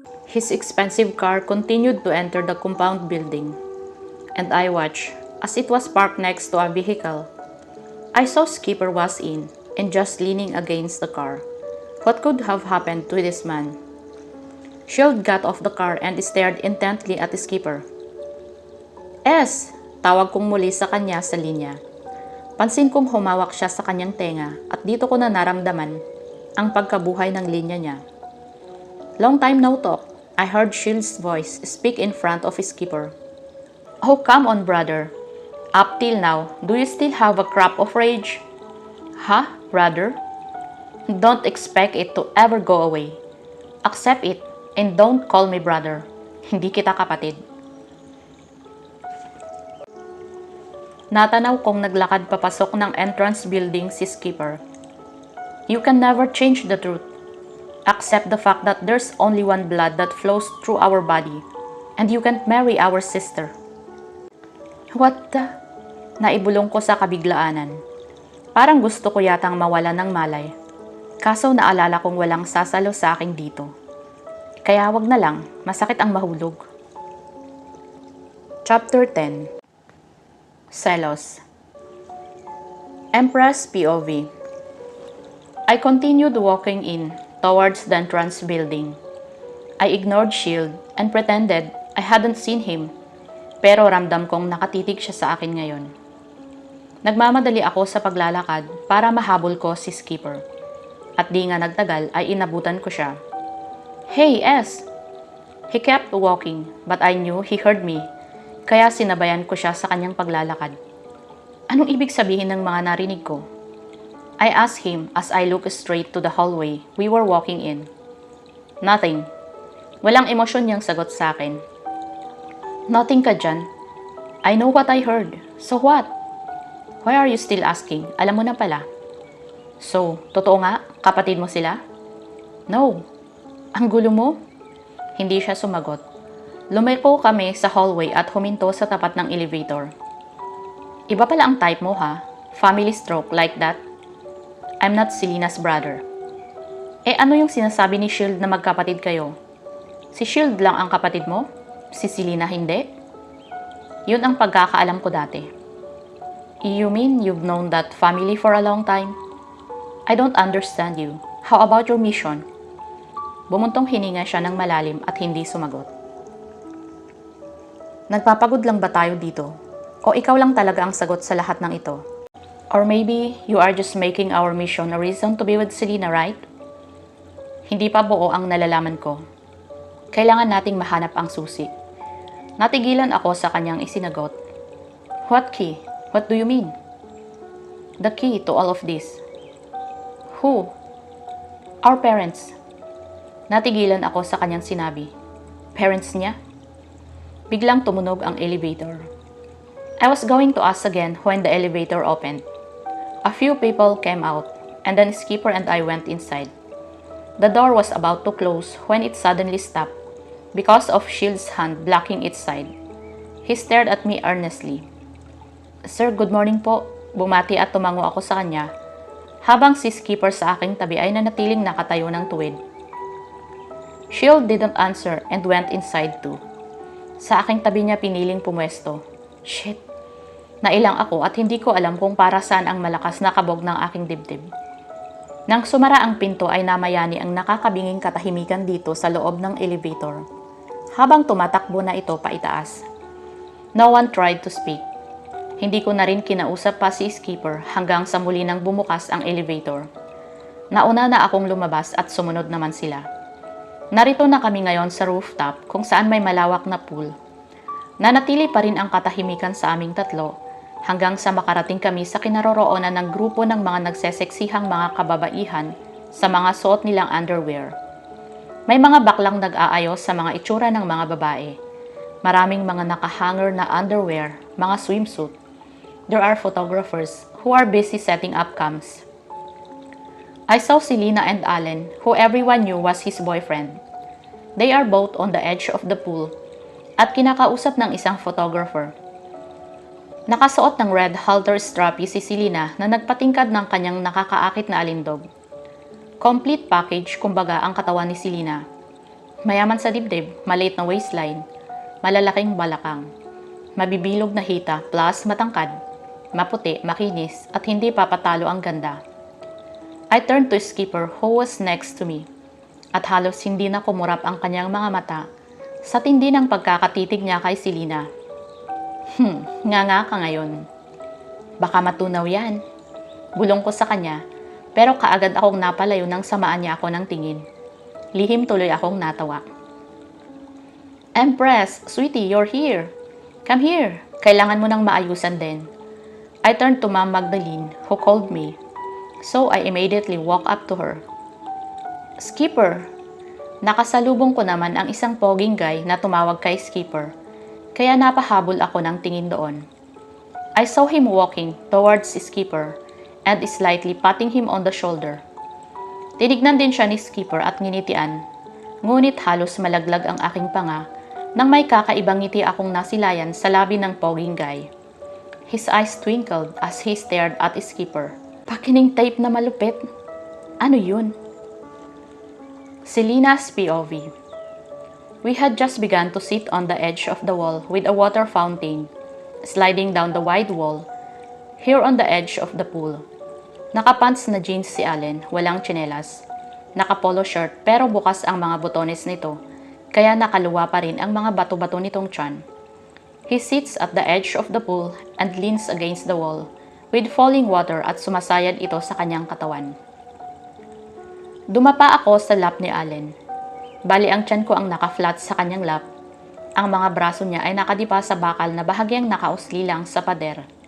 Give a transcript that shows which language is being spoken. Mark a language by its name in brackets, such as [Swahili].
[English] His expensive car continued to enter the compound building, and I watched as it was parked next to a vehicle. I saw Skipper was in and just leaning against the car. What could have happened to this man? Shield got off the car and stared intently at the Skipper. [Filipino] "Es!" Tawag kong muli sa kanya sa linya. Pansin kong humawak siya sa kanyang tenga at dito ko na naramdaman ang pagkabuhay ng linya niya. [English] Long time no talk, I heard Shield's voice speak in front of his Skipper. "Oh, come on, brother. Up till now, do you still have a crop of rage?" "Huh, brother? Don't expect it to ever go away. Accept it and don't call me brother. [Filipino] Hindi kita kapatid." Natanaw kong naglakad papasok ng entrance building si Skipper. [English] You can never change the truth. Accept the fact that there's only one blood that flows through our body, and you can't marry our sister. What the? [Filipino] Naibulong ko sa kabiglaanan. Parang gusto ko yatang mawala ng malay. Kaso naalala kong walang sasalo sa akin dito. Kaya wag na lang, masakit ang mahulog. [English] Chapter 10. Selos. Empress POV. I continued walking in towards the entrance building. I ignored Shield and pretended I hadn't seen him, [Filipino] pero ramdam kong nakatitig siya sa akin ngayon. Nagmamadali ako sa paglalakad para mahabol ko si Skipper. At di nga nagtagal ay inabutan ko siya. [English] Hey, S! He kept walking, but I knew he heard me, [Filipino] kaya sinabayan ko siya sa kanyang paglalakad. Anong ibig sabihin ng mga narinig ko? [English] I asked him as I looked straight to the hallway we were walking in. Nothing. [Filipino] Walang emosyon niyang sagot sa akin. [English] Nothing [Filipino] ka dyan. [English] I know what I heard. So what? Why are you still asking? [Filipino] Alam mo na pala. So, totoo nga? Kapatid mo sila? No. Ang gulo mo? Hindi siya sumagot. Lumiko kami sa hallway at huminto sa tapat ng elevator. Iba pala ang type mo ha? [English] Family stroke like that? I'm not Selena's brother. [Filipino] Ano yung sinasabi ni Shield na magkapatid kayo? Si Shield lang ang kapatid mo? Si Selena hindi? Yun ang pagkakaalam ko dati. [English] You mean you've known that family for a long time? I don't understand you. How about your mission? [Filipino] Bumuntong hininga siya ng malalim at hindi sumagot. Nagpapagod lang ba tayo dito? O ikaw lang talaga ang sagot sa lahat ng ito? [English] Or maybe you are just making our mission a reason to be with Selena, right? [Filipino] Hindi pa buo ang nalalaman ko. Kailangan nating mahanap ang susi. Natigilan ako sa kanyang isinagot. [English] What key? What do you mean? The key to all of this. Who? Our parents. [Filipino] Natigilan ako sa kanyang sinabi. Parents niya? Biglang tumunog ang elevator. [English] I was going to ask again when the elevator opened. A few people came out, and then Skipper and I went inside. The door was about to close when it suddenly stopped because of Shield's hand blocking its side. He stared at me earnestly. Sir, good morning po. [Filipino] Bumati at tumango ako sa kanya, habang si Skipper sa aking tabi ay nanatiling nakatayo ng tuwid. [English] Shield didn't answer and went inside too. [Filipino] Sa aking tabi niya piniling pumwesto. Shit! Nailang ako at hindi ko alam kung para saan ang malakas na kabog ng aking dibdib. Nang sumara ang pinto ay namayani ang nakakabinging katahimikan dito sa loob ng elevator, habang tumatakbo na ito paitaas. [English] No one tried to speak. [Filipino] Hindi ko na rin kinausap pa si Skipper hanggang sa muli nang bumukas ang elevator. Nauna na akong lumabas at sumunod naman sila. Narito na kami ngayon sa rooftop kung saan may malawak na pool. Nanatili pa rin ang katahimikan sa aming tatlo hanggang sa makarating kami sa kinaroroonan ng grupo ng mga nagseseksihang mga kababaihan sa mga suot nilang underwear. May mga baklang nag-aayos sa mga itsura ng mga babae. Maraming mga nakahanger na underwear, mga swimsuit. [English] There are photographers who are busy setting up cams. I saw Selena and Allen, who everyone knew was his boyfriend. They are both on the edge of the pool [Filipino] at kinakausap ng isang photographer. Nakasuot ng red halter strappy si Selena na nagpatingkad ng kanyang nakakaakit na alindog. Complete package kumbaga ang katawan ni Selena. Mayaman sa dibdib, maliit na waistline, malalaking balakang, mabibilog na hita plus matangkad, maputi, makinis at hindi papatalo ang ganda. [English] I turned to Skipper who was next to me [Filipino] at halos hindi na kumurap ang kanyang mga mata sa tindi ng pagkakatitig niya kay Selena. Nga ka ngayon. Baka matunaw yan. Bulong ko sa kanya, pero kaagad akong napalayo nang samaan niya ako ng tingin. Lihim tuloy akong natawa. [English] Empress, sweetie, you're here. Come here. [Filipino] Kailangan mo nang maayusan din. [English] I turned to Ma'am Magdalene, who called me. So I immediately walked up to her. Skipper. [Filipino] Nakasalubong ko naman ang isang poging guy na tumawag kay Skipper. Kaya napahabol ako ng tingin doon. [English] I saw him walking towards Skipper and slightly patting him on the shoulder. [Filipino] Tinignan din siya ni Skipper at nginitian, ngunit halos malaglag ang aking panga nang may kakaibang ngiti akong nasilayan sa labi ng poging guy. [English] His eyes twinkled as he stared at Skipper. [Filipino] Pakining tape na malupit. Ano yun? [English] Selena's POV. We had just begun to sit on the edge of the wall with a water fountain, sliding down the wide wall, here on the edge of the pool. [Filipino] Nakapants na jeans si Allen, walang tsinelas. Nakapolo shirt pero bukas ang mga botones nito, kaya nakaluwa pa rin ang mga bato-bato nitong tiyan. [English] He sits at the edge of the pool and leans against the wall, with falling water [Filipino] at sumasayad ito sa kanyang katawan. Dumapa ako sa lap ni Allen. Bali ang tiyan ko ang naka-flat sa kanyang lap. Ang mga braso niya ay nakadipa sa bakal na bahagyang nakausli lang sa pader.